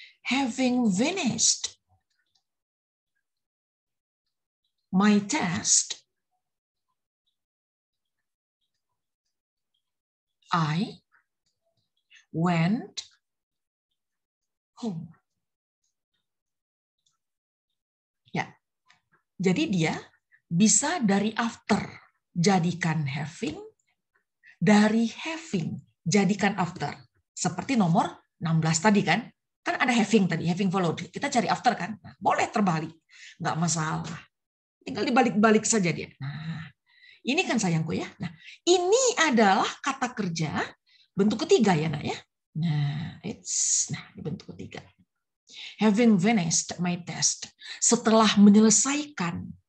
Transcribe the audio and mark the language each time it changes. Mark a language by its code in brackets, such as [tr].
[en] Having finished my test, I went home. Ya. [id] Jadi dia bisa dari after jadikan having, dari having jadikan after. Seperti nomor 16 tadi kan. Kan ada having tadi, having followed. Kita cari after kan. Nah, boleh terbalik. Nggak masalah. Tinggal dibalik-balik saja dia. Nah, ini kan sayangku ya. Nah, ini adalah kata kerja bentuk ketiga ya, Nak ya. Nah, di bentuk ketiga. [en] Having finished my test. [id] Setelah menyelesaikan.